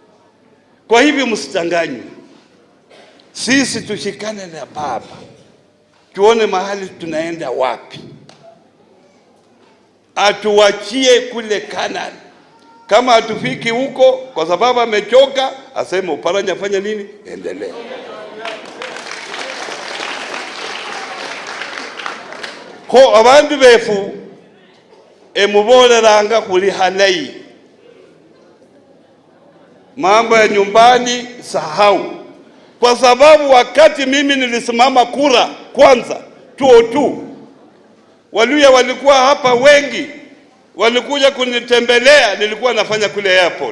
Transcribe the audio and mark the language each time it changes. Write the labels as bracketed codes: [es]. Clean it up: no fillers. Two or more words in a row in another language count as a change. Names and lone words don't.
[sw] Kwa hivyo msitanganywe. Sisi tushikane na baba, tuone mahali tunaenda wapi, atuachie kule Kanani. Kama hatufiki huko kwa sababu amechoka, aseme Oparanya fanya nini, endelea. [luy] Ko abandu befu emuboleranga kuli halai, [sw] mambo ya nyumbani sahau, kwa sababu wakati mimi nilisimama kura kwanza 2002, Waluya walikuwa hapa wengi, walikuja kunitembelea, nilikuwa nafanya kule airport.